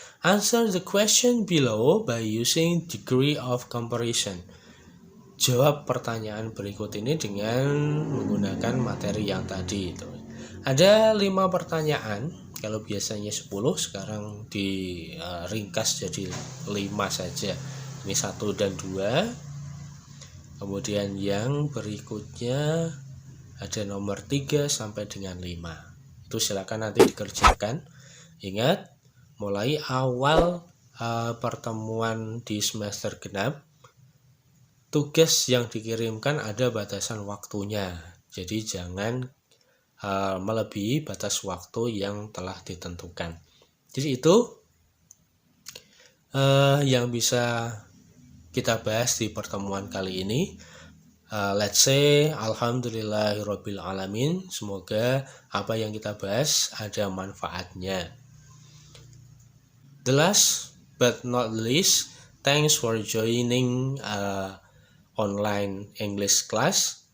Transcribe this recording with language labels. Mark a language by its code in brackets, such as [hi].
[en] Answer the question below by using degree of comparison. [id] Jawab pertanyaan berikut ini dengan menggunakan materi yang tadi itu. Ada 5 pertanyaan. Kalau biasanya 10, sekarang diringkas jadi 5 saja. Ini 1 dan 2. Kemudian yang berikutnya ada nomor 3 sampai dengan 5. Itu silakan nanti dikerjakan. Ingat, mulai awal pertemuan di semester genap, tugas yang dikirimkan ada batasan waktunya. Jadi jangan melebihi batas waktu yang telah ditentukan. Jadi itu yang bisa kita bahas di pertemuan kali ini. [en] Let's say alhamdulillahirabbil alamin. [id] Semoga apa yang kita bahas ada manfaatnya. [en] The last but not least, thanks for joining online English class.